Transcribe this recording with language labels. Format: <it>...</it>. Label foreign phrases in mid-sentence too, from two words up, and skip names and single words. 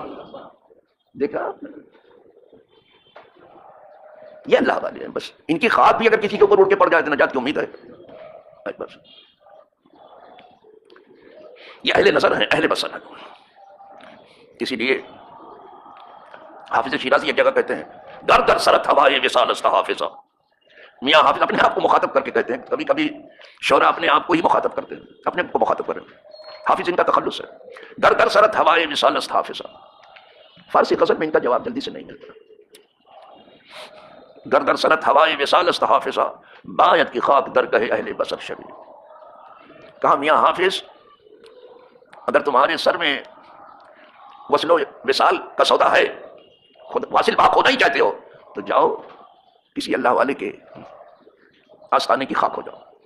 <ur>دیکھا یہ اللہ والے ہیں. بس ان کی خاک بھی اگر کسی کے اوپر اڑ کے پڑ جائے تو نجات کی امید ہے. بس یہ اہل نظر ہیں، اہل بصر ہیں. اسی لیے حافظ شیرازی ایک جگہ کہتے ہیں</ur> <fa>در در سرت ہوائے وصال است حافظہ.</fa> <ur>میاں حافظ اپنے آپ کو مخاطب کر کے کہتے ہیں. کبھی کبھی شعراء اپنے آپ کو ہی مخاطب کرتے ہیں، اپنے آپ کو مخاطب کریں. حافظ ان کا تخلص ہے.</ur> <fa>در در سرت ہوائے وصال است حافظہ.</fa> <ur>فارسی غزل میں ان کا جواب جلدی سے نہیں ملتا.</ur> <fa>در در سرت ہوائے وصال است حافظہ، باید کی خاک در گہے اہل بصر شبی.</fa> <ur>کہا میاں حافظ اگر تمہارے سر میں وصل و وصال کا سودا ہے، خود واصل باق ہونا ہی چاہتے ہو، تو جاؤ کسی اللہ والے کے آستانے کی خاک ہو جاؤ.</ur>